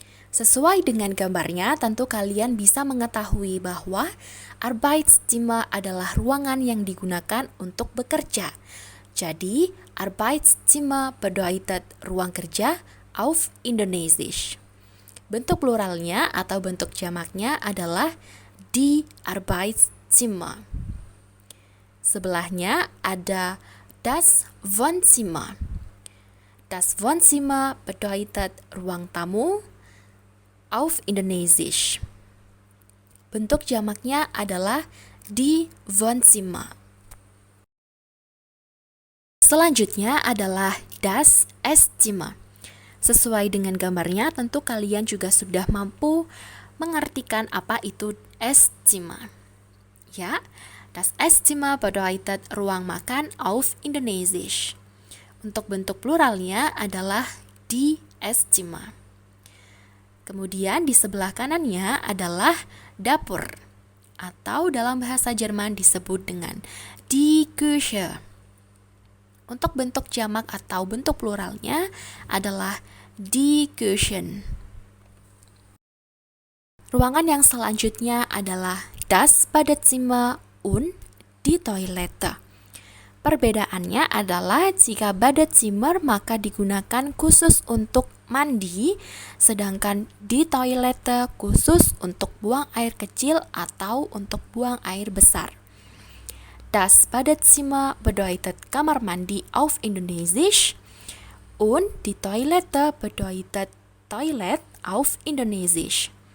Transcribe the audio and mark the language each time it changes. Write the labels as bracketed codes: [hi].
[id] Sesuai dengan gambarnya, tentu kalian bisa mengetahui bahwa Arbeitszimmer adalah ruangan yang digunakan untuk bekerja. Jadi, [de] Arbeitszimmer bedeutet [id] ruang kerja [de] auf Indonesisch. [id] Bentuk pluralnya atau bentuk jamaknya adalah die Arbeitszimmer. Sebelahnya ada das Wohnzimmer. [de] Das Wohnzimmer bedeutet [id] ruang tamu [de] auf Indonesisch. [id] Bentuk jamaknya adalah die Wohnzimmer. Selanjutnya adalah das Esszimmer. Sesuai dengan gambarnya, tentu kalian juga sudah mampu mengartikan apa itu Esszimmer. Ya, [de] das Esszimmer bedeutet [id] ruang makan [de] auf Indonesisch. [id] Untuk bentuk pluralnya adalah die Esszimmer. Kemudian di sebelah kanannya adalah dapur, atau dalam bahasa Jerman disebut dengan die Küche. Untuk bentuk jamak atau bentuk pluralnya adalah die Küchen. Ruangan yang selanjutnya adalah [de] das Badezimmer und die Toilette. [id] Perbedaannya adalah jika Badezimmer maka digunakan khusus untuk mandi, sedangkan di toilette khusus untuk buang air kecil atau untuk buang air besar. [de] Das Badezimmer bedeutet [id] kamar mandi [de] auf Indonesisch und die Toilette bedeutet Toilet auf Indonesisch.